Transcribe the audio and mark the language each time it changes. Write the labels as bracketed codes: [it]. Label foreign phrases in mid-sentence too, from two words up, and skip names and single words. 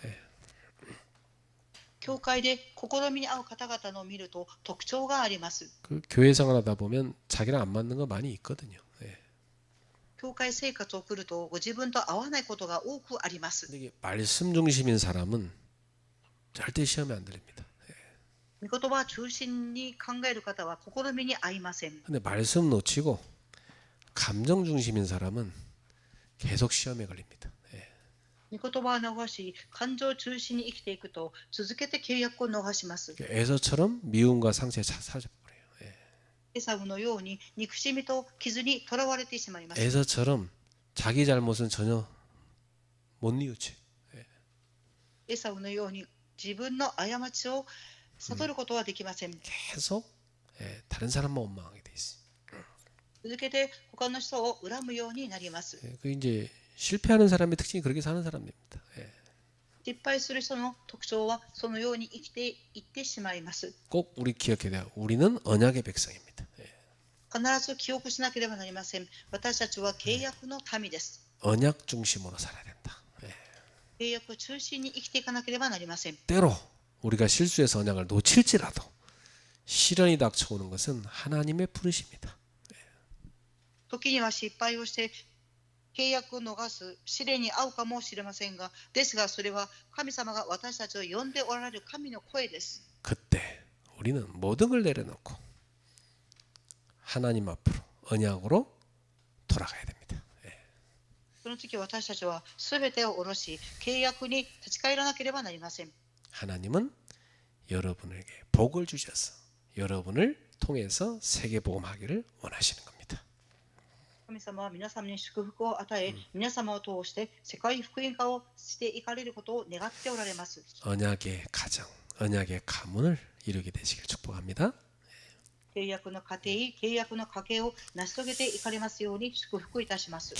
[ja] 教会で試みに合う方々のを見ると特徴があります。 [ko] 그 교회 생활하다 보면 자기랑 안 맞는 거 많이 있거든요. [ja] 教会生活を送るとご自分と合わないことが多くあります。 [ko] 근데 이게 말씀 중심인 사람은 절대 시험에 안 들립니다. [ja] 御言葉中心に考える方は試みに合いません。 [ko] 근데 말씀 놓치고 감정 중심인 사람은 계속 시험에 걸립니다. [ja] 御言葉を逃し感情中心に生きていくと続けて契約を逃します。 [ko] 에서처럼 미움과 상처에 사져버려요. [ja] エサウのように憎しみと傷にとらわれてしまいます。 [ko] 에서처럼 자기 잘못은 전혀 못 뉘우치. [ja] エサウのように自分の過ちを悟ることはできません。 [ko] 계속 다른 사람만 원망하게 돼 있어요. [ja] 続けて他の人を恨むようになります。 [ko] 그 이제 실패하는 사람의 특징이 그렇게 사는 사람입니다. [ja] 失敗する人の特徴はそのように生きていってしまいます。 [ko] 꼭 우리 기억해야 돼요. 우리는 언약의 백성입니다. [ja] 必ず記憶しなければなりません。私たちは契約の民です。 [ko] 언약 중심으로 살아야 된다. [ja] 契約中心に生きていかなければなりません。 [ko] 때로 우리가 실수해서 언약을 놓칠지라도 시련이 닥쳐오는 것은 하나님의 부르심이다. [ja] 時には失敗をして契約を逃す試練に遭うかもしれませんが、ですがそれは神様が私たちを呼んでおられる神の声です。 [ko] 그때 우리는 모든 걸 내려놓고 하나님 앞으로 언약으로 돌아가야 됩니다. [ja] その時私たちは全てを下ろし契約に立ち返らなければなりません。 [ko] 하나님은 여러분에게 복을 주셔서 여러분을 통해서 세계복음하기를 원하시는 겁니다. [ja] 神様は皆様に祝福を与え、皆様を通して世界福音化をしていかれることを願っておられます。 [ko] 언약의 가정, 언약의 가문을 이루게 되시길 축복합니다. [ja] 契約の家庭、契約の家計を成し遂げていかれますように祝福いたします。